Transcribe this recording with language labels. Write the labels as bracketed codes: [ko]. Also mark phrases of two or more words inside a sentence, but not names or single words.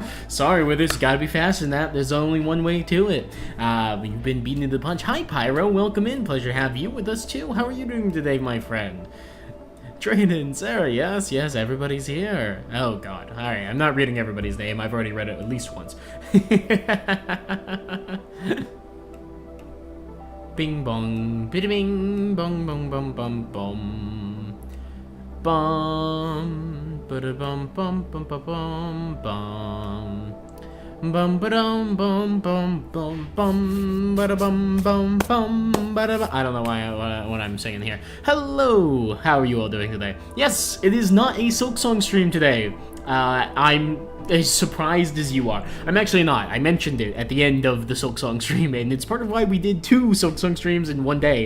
[en] Sorry, Withers, gotta be faster than that. There's only one way to it. You've been beaten to the punch. Hi Pyro, welcome in. Pleasure to have you with us too. How are you doing today, my friend? Drayden, Sarah, yes, everybody's here. Oh god, alright, I'm not reading everybody's name. I've already read it at least once. Bing bong, biddy bing, bong bong bum bum bum, bum, bada bum bum bum bum bum bum, bum ba-dum bum bum bum bum, bada bum bum bum, bada bum. I don't know what I'm saying here. Hello, how are you all doing today? Yes, it is not a Silk Song stream today. I'm as surprised as you are. I'm actually not. I mentioned it at the end of the Silk Song stream, and it's part of why we did 2 Silk Song streams in one day.